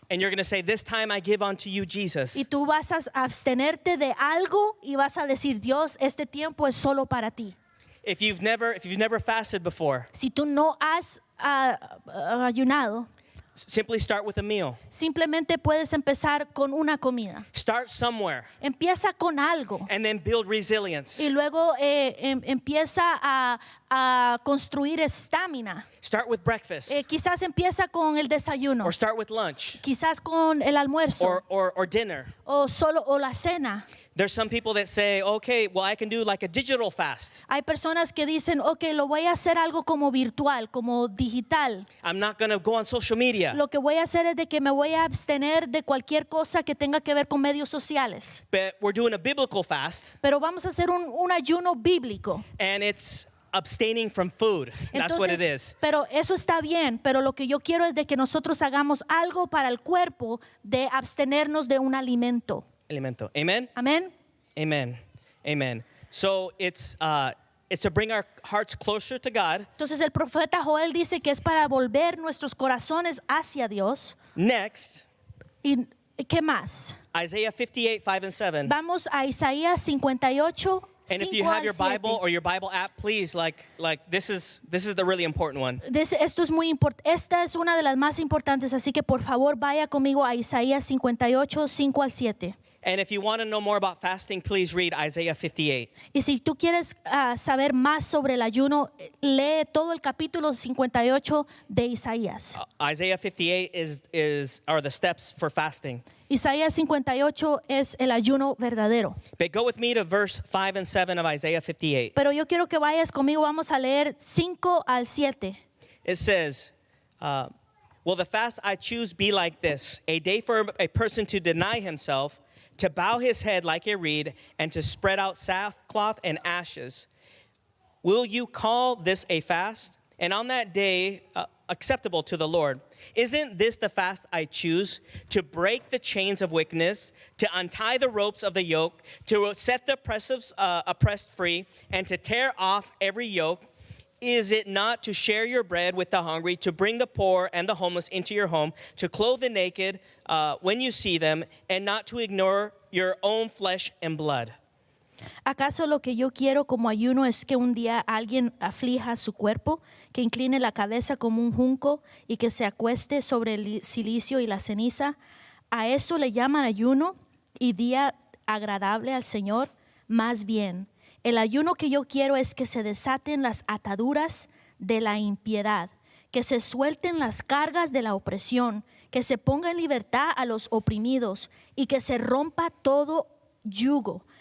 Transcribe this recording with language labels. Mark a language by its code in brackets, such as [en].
[en] and you're going to say, this time I give unto you, Jesus. [es] Y tú vas a abstenerte de algo y vas a decir, Dios, este tiempo es solo para ti. [en] If you've never fasted before, [es] Si tú no has ayunado, [en] simply start with a meal. [es] simplemente puedes empezar con una comida. [en] Start somewhere [es] Empieza con algo [en] and then build resilience. [es] y luego empieza a construir estamina. [en] Start with breakfast [es] Quizás empieza con el desayuno, [en] or start with lunch [es] quizás con el almuerzo [en] or dinner. [es] o la cena. [en] There's some people that say, okay, well, I can do like a digital fast. [es] Hay personas que dicen, ok, lo voy a hacer algo como virtual, como digital. [en] I'm not going to go on social media. [es] Lo que voy a hacer es de que me voy a abstener de cualquier cosa que tenga que ver con medios sociales. [en] But we're doing a biblical fast, [es] Pero vamos a hacer un ayuno bíblico. [en] and it's abstaining from food. That's what it is. [es] Pero eso está bien, pero lo que yo quiero es de que nosotros hagamos algo para el cuerpo de abstenernos de un alimento. Alimento. Amen? Amén. [en] Amen. Amen. So it's to bring our hearts closer to God. [es] Entonces el profeta Joel dice que es para volver nuestros corazones hacia Dios. [en] Next, [es] ¿Y qué más? [en] Isaiah 58, 5 and 7. [es] Vamos a Isaías 58, [en] And if you [es] 5 [en] have [es] al [en] your [es] 7. [en] Bible or your Bible app, please, like this is the really important one. [es] Esto es muy importante. Esta es una de las más importantes, así que por favor vaya conmigo a Isaías 58, 5 al 7. [en] And if you want to know more about fasting, please read Isaiah 58. [es] Y si tú quieres saber más sobre el ayuno, lee todo el capítulo 58 de Isaías. [en] Isaiah 58 are the steps for fasting. [es] Isaías 58 es el ayuno verdadero. [en] But go with me to verse 5 and 7 of Isaiah 58. [es] Pero yo quiero que vayas conmigo, vamos a leer 5 al 7. [en] It says, will the fast I choose be like this, a day for a person to deny himself, to bow his head like a reed, and to spread out sackcloth and ashes? Will you call this a fast? And on that day, acceptable to the Lord. Isn't this the fast I choose? To break the chains of wickedness, to untie the ropes of the yoke, to set the oppressed free, and to tear off every yoke. is it not to share your bread with the hungry, to bring the poor and the homeless into your home, to clothe the naked when you see them, and not to ignore your own flesh and blood? [es] ¿Acaso lo que yo quiero como ayuno es que un día alguien aflija su cuerpo, que incline la cabeza como un junco y que se acueste sobre el silicio y la ceniza? ¿A eso le llaman ayuno y día agradable al Señor? Más bien, el ayuno que yo quiero es que se desaten las ataduras de la impiedad, que se suelten las cargas de la opresión, que se ponga en libertad a los oprimidos y que se rompa todo yugo.